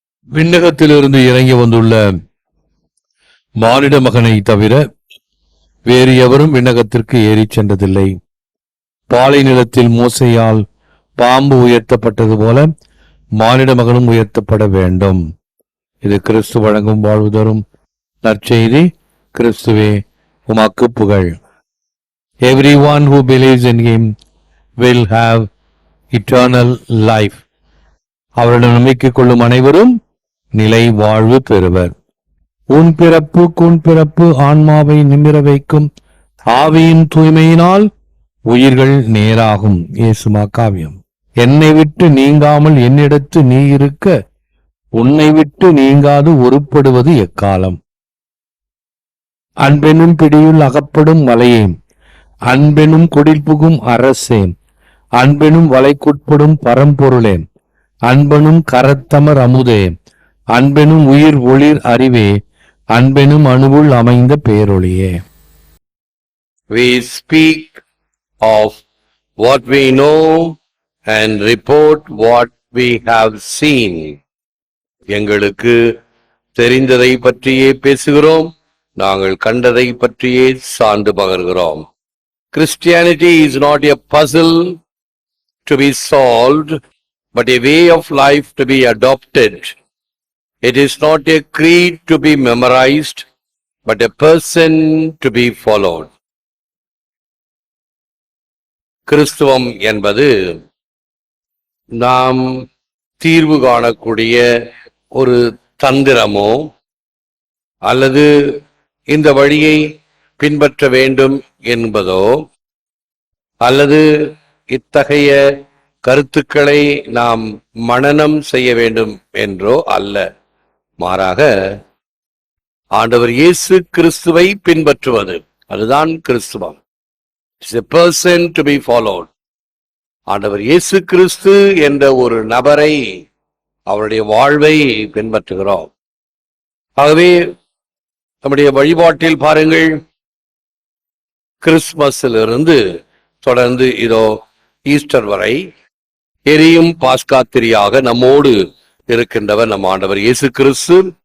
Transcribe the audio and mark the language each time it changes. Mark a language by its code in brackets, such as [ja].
[ta] விண்ணகத்திலிருந்து இறங்கி வந்துள்ள மானிட மகனை தவிர வேறு எவரும் விண்ணகத்திற்கு ஏறி சென்றதில்லை. பாலை நிலத்தில் மோசையால் பாம்பு உயர்த்தப்பட்டது போல மானிட மகனும் உயர்த்தப்பட வேண்டும். இது கிறிஸ்து வழங்கும் வாழ்வு தரும் நற்செய்தி. கிறிஸ்துவே உமக்கு புகழ். [en] Everyone who believes in him will have eternal life. [ta] அவரிடம் நம்பிக்கை கொள்ளும் அனைவரும் நிலை வாழ்வு பெறுவர். உன் பிறப்பு கூன் பிறப்பு ஆன்மாவை நிமிர வைக்கும் ஆவியின் தூய்மையினால் உயிர்கள் நேராகும். இயேசுமா காவியம். என்னை விட்டு நீங்காமல் என்னிடத்து நீ இருக்க உன்னை விட்டு நீங்காது ஒருப்படுவது எக்காலம். அன்பெனும் பிடியுள் அகப்படும் மலையே, அன்பெனும் குடில் புகும் அரசே, அன்பெனும் வலைக்குட்படும் பரம்பொருளே, அன்பெனும் கரத்தமர் அமுதே, அன்பெனும் உயிர் ஒளிர் அறிவே, அன்பெனும் அணுவுள் அமைந்த பேரொளியே. [en] We speak of what we know and report what we have seen. [ta] எங்களுக்கு தெரிந்ததை பற்றியே பேசுகிறோம், நாங்கள் கண்டதை பற்றியே சான்று பகர்கிறோம். [en] Christianity is not a puzzle to be solved, but a way of life to be adopted. It is not a creed to be memorized, but a person to be followed. [ta] கிறிஸ்துவம் என்பது நாம் தீர்வு காணக்கூடிய ஒரு தந்திரமோ அல்லது இந்த வழியை பின்பற்ற வேண்டும் என்பதோ அல்லது இத்தகைய கருத்துக்களை நாம் மனனம் செய்ய வேண்டும் என்றோ அல்ல. மாறாக ஆண்டவர் இயேசு கிறிஸ்துவை பின்பற்றுவது, அதுதான் கிறிஸ்துவம். [en] It's a person to be followed. [ta] ஆண்டவர் இயேசு கிறிஸ்து என்ற ஒரு நபரை, அவருடைய வாழ்வை பின்பற்றுகிறோம். ஆகவே நம்முடைய வழிபாட்டில் பாருங்கள், கிறிஸ்துமஸிலிருந்து தொடர்ந்து இதோ ஈஸ்டர் வரை எரியும் பாஸ்காத்திரியாக நம்மோடு இருக்கின்றவர் நம் ஆண்டவர் இயேசு கிறிஸ்து.